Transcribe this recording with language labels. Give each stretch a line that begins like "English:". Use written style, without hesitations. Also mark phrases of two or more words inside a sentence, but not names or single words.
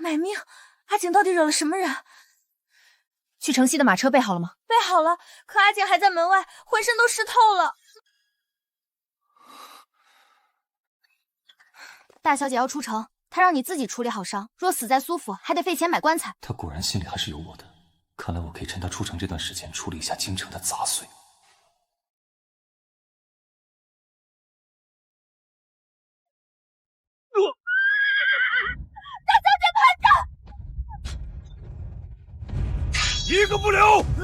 Chinese: 買命！阿景到底惹了什麼人？去城西的馬車備好了嗎？備好了，可阿景還在門外，渾身都濕透了。大小姐要出城，她讓你自己處理好傷，若死在蘇府，還得費錢買棺材。她果然心裡還是有我的，看來我可以趁她出城這段時間處理一下京城的雜碎。一個不留！